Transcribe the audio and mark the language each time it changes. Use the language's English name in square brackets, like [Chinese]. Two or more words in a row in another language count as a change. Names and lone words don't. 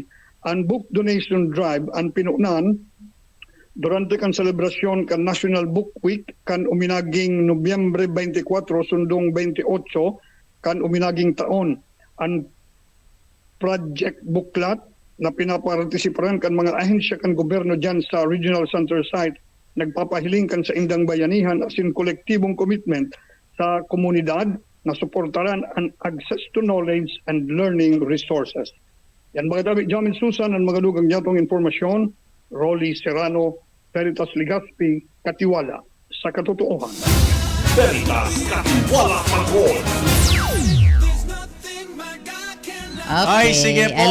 [Bikol] Ang [English] book donation drive [Bikol] ang pinunan durante kan selebrasyon kan National Book Week kan uminaging Nobyembre 24 sundong 28 kan uminaging taon. Ang project buklat na pinapartisiparan kan mga ahensya kan gobyerno dyan sa [English] regional center site, [Bikol] nagpapahiling kan sa indang bayanihan asin kolektibong commitment sa komunidad na suportaran ang [English] access to knowledge and learning resources. [Bikol] Yan mga tabi, Jamin Susan, ang mga dugang yatong informasyon, Rolly Serrano, Veritas Legazpi, Katiwala, sa katotohan. Veritas Katiwala Patrol. Okay, Ay, sige po